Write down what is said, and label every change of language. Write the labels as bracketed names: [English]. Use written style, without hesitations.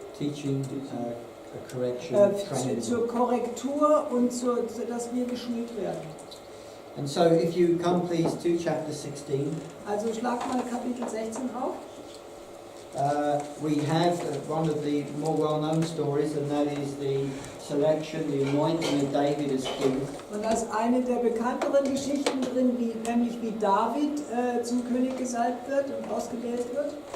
[English] Teaching, correction, training. [German] Zur Korrektur und dass wir geschult werden. [English] And so if you come please to chapter 16, [German] Also schlag mal Kapitel 16 auf. [English] we have one of the more well-known stories, and that is the selection, the anointing of David as king. [German] Und da ist eine der bekannteren Geschichten drin, nämlich wie David zum König gesalbt wird und ausgewählt wird.